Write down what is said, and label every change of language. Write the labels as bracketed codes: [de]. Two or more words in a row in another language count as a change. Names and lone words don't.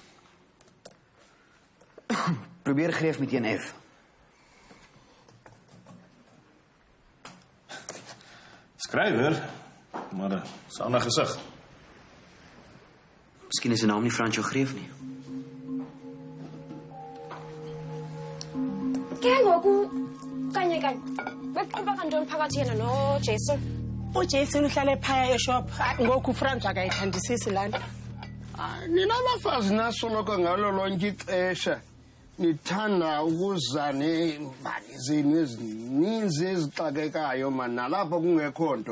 [af] Probeer Greef met 'n F. Skrywer, maar 'n ander gesig. Miskien is sy naam nie Fransjo Greef nie. [xh] Ke ngoku kanye beqhuba kantoni phakathi yena noJason? uJason uhlale phaya eshop ngoku uFrans akayithandisisi lana. Nina bafazi nasoloko ngalo lonke ixesha nithanda ukuza neembali zenu ezininzi ezixakekayo mani nalapho kungekho nto.